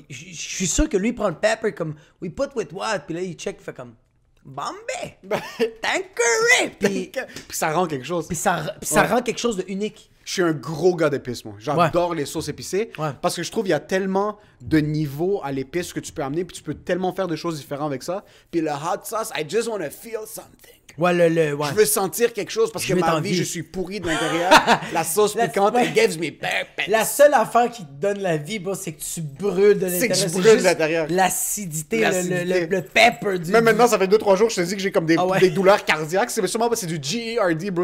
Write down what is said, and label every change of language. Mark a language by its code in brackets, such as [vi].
[fr] Je suis sûr que lui, il prend le pepper comme, [en] we put with what? [fr] Puis là, il check, il fait comme, Bombay! Tanqueray! Puis Puis ça rend quelque chose. ça rend quelque chose de unique. Je suis un gros gars d'épices, moi. J'adore les sauces épicées. Parce que je trouve qu'il y a tellement de niveaux à l'épice que tu peux amener, puis tu peux tellement faire de choses différentes avec ça. [en] Puis le hot sauce, I just want to feel something. [fr] Ouais. Je veux sentir quelque chose parce que ma vie, je suis pourri de l'intérieur. La sauce piquante, [en] it gives me purpose. [fr] La seule affaire qui te donne la vie, bro, c'est que tu brûles de l'intérieur. C'est que je brûle de l'intérieur. L'acidité, le pepper du... Même maintenant, ça fait 2-3 jours que je te dis que j'ai comme des douleurs cardiaques. C'est sûrement parce que c'est du GERD, bro.